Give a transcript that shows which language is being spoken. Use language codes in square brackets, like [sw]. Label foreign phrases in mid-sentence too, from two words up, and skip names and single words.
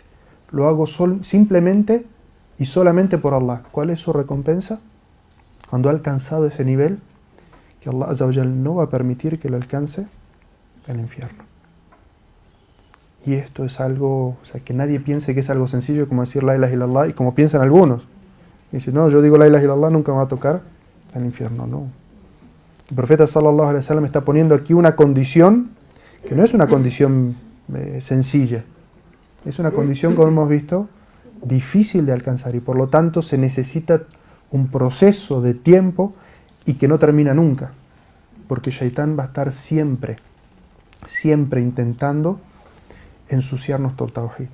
[es] Lo hago simplemente y solamente por Allah. ¿Cuál es su recompensa? Cuando ha alcanzado ese nivel, que Allah [ar] عز وجل [es] no va a permitir que lo alcance, el infierno. Y esto es algo, o sea, que nadie piense que es algo sencillo como decir [ar] لا إله إلا الله, [es] y como piensan algunos. Dicen, no, yo digo [ar] لا إله إلا الله, [es] nunca me va a tocar el infierno. No. El profeta [ar] صلى الله عليه وسلم [es] está poniendo aquí una condición que no es una condición sencilla. Es una condición, como hemos visto, difícil de alcanzar, y por lo tanto se necesita un proceso de tiempo y que no termina nunca, porque Shaitán va a estar siempre intentando ensuciarnos todo tawhid.